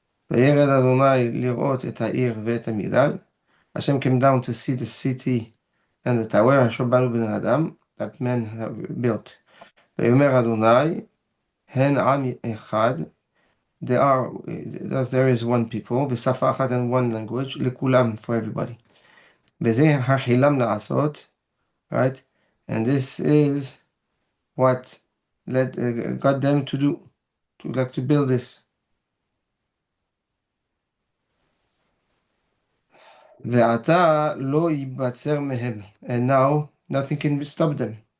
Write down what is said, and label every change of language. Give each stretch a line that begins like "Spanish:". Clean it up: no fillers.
Hebrew: וירד אדוני לראות את העיר ואת המגדל,
English: Hashem came down to see the city and the tower,
Hebrew: אשר בנו בני אדם,
English: that men have built.
Hebrew: ויאמר אדוני, הן עם אחד,
English: there is one people,
Hebrew: ושפה אחת
English: and one language, לכולם, for everybody.
Hebrew: וזה החילם לעשות, right?
English: And this is what got them to do, to build this.
Hebrew: ועתה לא ייבצר מהם,
English: and now nothing can stop them.